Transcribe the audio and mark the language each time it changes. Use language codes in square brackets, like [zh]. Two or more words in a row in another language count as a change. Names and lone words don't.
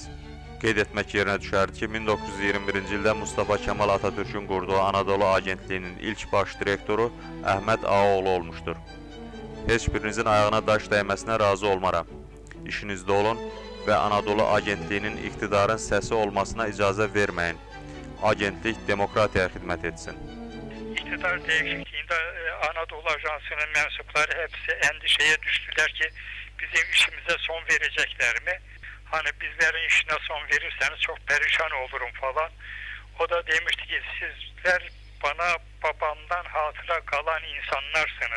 [az] Qeyd etmək yerinə düşərdi ki, 1921-ci ildə Mustafa Kemal Atatürk'ün qurduğu Anadolu Agentliyinin ilk baş direktoru Əhməd Ağaoğlu olmuşdur. Heç birinizin ayağına daş dəyməsinə razı olmaram. İşinizdə olun və Anadolu Agentliyinin iqtidarın səsi olmasına icazə verməyin. Agentlik demokratiyaya xidmət etsin. [tr] İktidar değişikliğinde Anadolu Ajansı'nın mensupları hepsi endişeye düştüler ki bizim işimize son verecekler mi? Hani bizlerin işine son verirseniz çok perişan olurum falan. O da demişti ki sizler bana babamdan hatıra kalan insanlarsınız.